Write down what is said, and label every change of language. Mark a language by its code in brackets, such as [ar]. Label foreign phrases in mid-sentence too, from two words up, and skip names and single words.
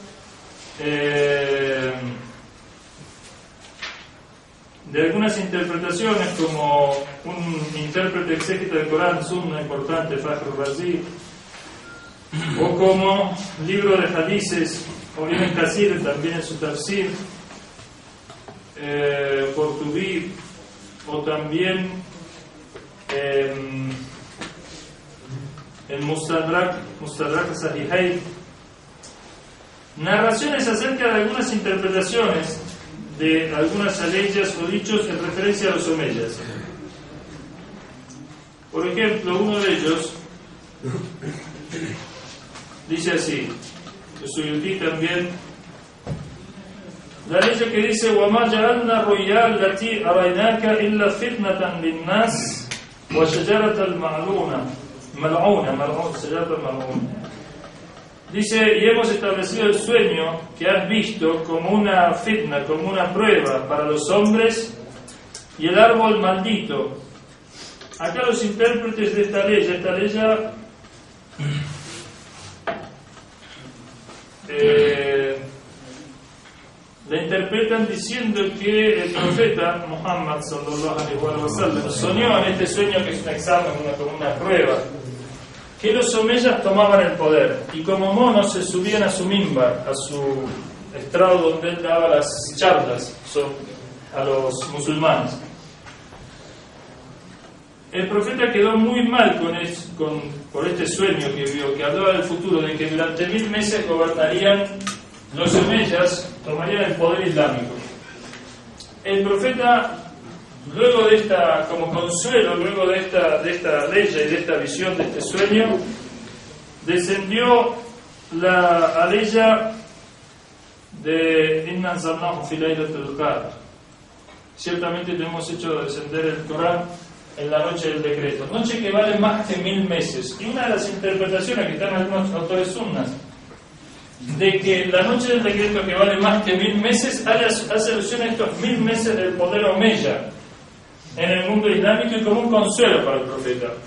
[es] de algunas interpretaciones, como un intérprete exégeta del Corán, sunna importante, Fakhr Razi, o como libro de hadices, o Ibn Kathir también en su tafsir, Qurtubi, o también el Mustadrak Sahihayn, narraciones acerca de algunas interpretaciones de algunas aleyas o dichos en referencia a los omeyas. Por ejemplo, uno de ellos dice así, el Suyuti también, la ley que dice [ar] وَمَا جَعَلْنَا الرُّؤْيَا الَّتِي أَرَيْنَاكَ إِلَّا فِتْنَةً لِلنَّاسِ وَشَجَرَةَ الْمَلْعُونَةَ شَجَرَةَ الْمَلْعُونَةَ. [es] Dice, y hemos establecido el sueño que has visto como una fitna, como una prueba para los hombres, y el árbol maldito. Acá los intérpretes de esta ley la interpretan diciendo que el profeta Muhammad [ar] صلى الله عليه وسلم [es] soñó en este sueño, que es un examen, como una prueba, que los omeyas tomaban el poder y como monos se subían a su mimbar, a su estrado donde él daba las charlas a los musulmanes. El profeta quedó muy mal por este sueño que vio, que hablaba del futuro, de que durante 1000 meses gobernarían los omeyas, tomarían el poder islámico. El profeta, luego de esta, como consuelo, luego de esta ley y de esta visión, de este sueño, descendió la aleya de [ar] إنا أنزلناه في ليلة القدر. [es] Ciertamente te hemos hecho descender el Corán en la noche del decreto, noche que vale más que 1000 meses. Y una de las interpretaciones que están en algunos autores sunnas, de que la noche del decreto que vale más que 1000 meses hace alusión a estos 1000 meses del poder omeya en el mundo islámico y como un consuelo para el profeta.